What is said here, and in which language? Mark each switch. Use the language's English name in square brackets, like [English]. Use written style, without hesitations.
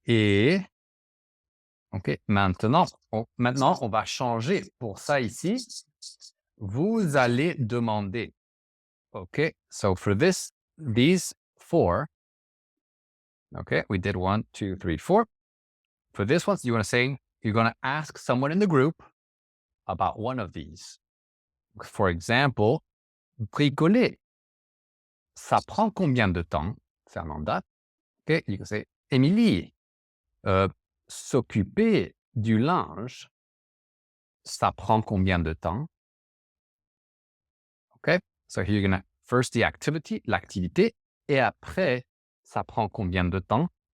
[French] Et, OK, maintenant, on va changer pour ça ici. Vous allez demander. [English] OK, so for these 4, okay, we did 1, 2, 3, 4. For this one, you want to say, you're going to ask someone in the group about one of these. For example, bricoler. [French] Ça prend combien de temps, Fernanda? [English] Okay, you can say, [French] Émilie, s'occuper du linge, ça prend combien de temps? [English] Okay, so here you're going to first the activity, l'activité, [French] et après, ça prend combien de temps?